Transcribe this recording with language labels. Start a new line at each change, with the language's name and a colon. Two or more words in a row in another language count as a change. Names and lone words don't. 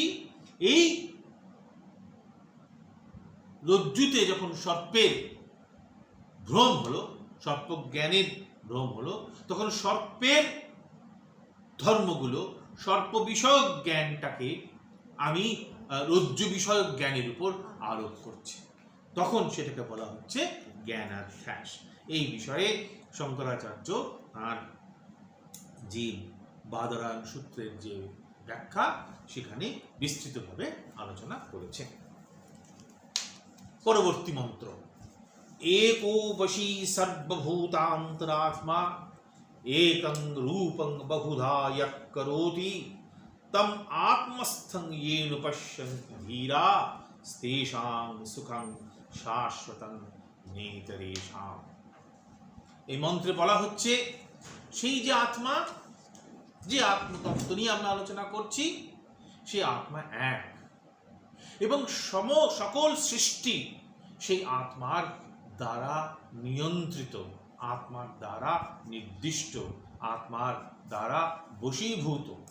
Bangla: এই রজ্জুতে যখন সর্পের ভ্রম হলো, সর্প জ্ঞানের ভ্রম হলো, তখন সর্পের ধর্মগুলো, সর্প বিষয়ক জ্ঞানটাকে আমি রজ্জু বিষয়ক জ্ঞানের উপর আরোপ করছি, তখন সেটাকে বলা হচ্ছে জ্ঞানাধ্যাস। এই বিষয়ে শঙ্করাচার্য আর যে বাদরায়ণ সূত্রের যে ব্যাখ্যা, সেখানে বিস্তৃতভাবে আলোচনা করেছে। পরবর্তী মন্ত্র,
Sanskrit: एको वशी सर्वभूतान्तरात्मा एकं रूपं बहुधा यः करोति तम आत्मस्थं येन पश्यन्ति धीरा तेषां सुखं शाश्वतं नेतरेषां।
Bangla: এই মন্ত্রে বলা হচ্ছে, সেই যে আত্মা, যে আত্মতত্ত্ব নিয়ে আমরা আলোচনা করছি, সেই আত্মা এক, এবং সকল সৃষ্টি সেই আত্মার দ্বারা নিয়ন্ত্রিত, আত্মার দ্বারা নির্দিষ্ট, আত্মার দ্বারা বশীভূত।